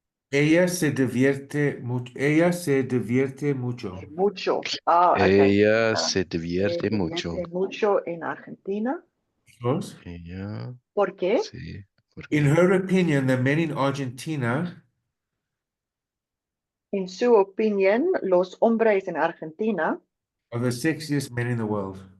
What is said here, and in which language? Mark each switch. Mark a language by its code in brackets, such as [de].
[es] Ella se divierte mucho. Ella se divierte mucho. Mucho. Okay. Ella se divierte mucho. Mucho en Argentina. [en] Because, [es] Ella ¿Por qué? sí, porque [en] in her opinion, the men in Argentina [es] En su opinión, los hombres en Argentina [en] are the sexiest men in the world.